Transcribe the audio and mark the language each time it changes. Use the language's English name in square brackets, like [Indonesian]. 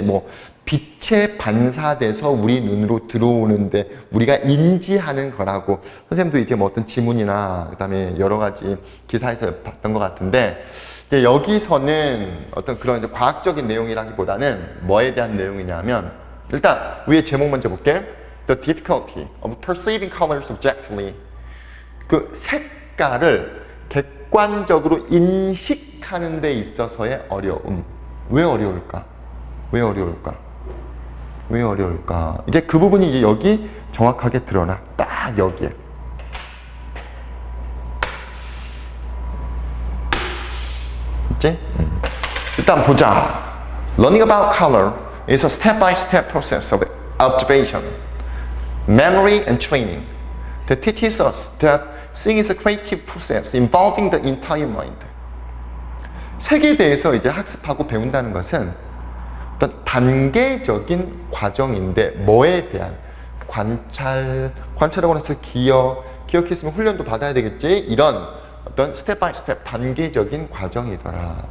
[Korean] 뭐 빛에 반사돼서 우리 눈으로 들어오는데 우리가 인지하는 거라고 선생님도 이제 뭐 어떤 지문이나 그다음에 여러 가지 기사에서 봤던 것 같은데, 이제 여기서는 어떤 그런 이제 과학적인 내용이라기보다는 뭐에 대한 내용이냐면, 일단 위에 제목 먼저 볼게. [English] The difficulty of perceiving colors objectively. [Korean] 그 색깔을 객관적으로 인식하는 데 있어서의 어려움. 왜 어려울까? 왜 어려울까? 왜 어려울까? 이제 그 부분이 이제 여기 정확하게 드러나. 딱 여기에. 있지? 일단 보자. [English] Learning about color is a step-by-step process of observation, memory, and training that teaches us that seeing is a creative process involving the entire mind. [Korean] 색에 대해서 이제 학습하고 배운다는 것은 어떤 단계적인 과정인데, 뭐에 대한 관찰하고 나서 기억했으면 훈련도 받아야 되겠지. 이런 어떤 스텝 바이 스텝 단계적인 과정이더라.